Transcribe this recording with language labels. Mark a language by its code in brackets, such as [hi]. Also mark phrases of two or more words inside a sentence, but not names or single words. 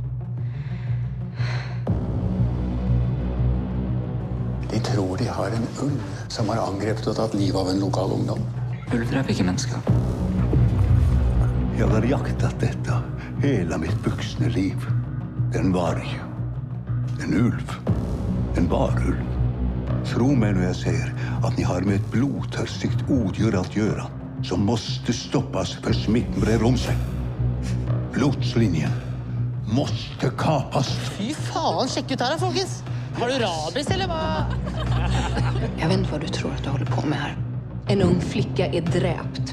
[no] De tror de har en ulv som har angrepet og tatt livet av en lokal ungdom. Ulv dreper ikke mennesker. Jeg har jaktet dette hele mitt voksne liv. En varg. En ulv. En varulv. Tro meg når jeg ser at [sv] ni har med et blodtørstigt odjur att göra som måste stoppas för smitten brer om sig. Blodslinjen måste kapas. [no] Fy faen, sjekk ut her, folkens. Har du rabies, eller hva? [sv] Jag vet inte vad du tror att du håller på med här. En ung flicka är dräpt.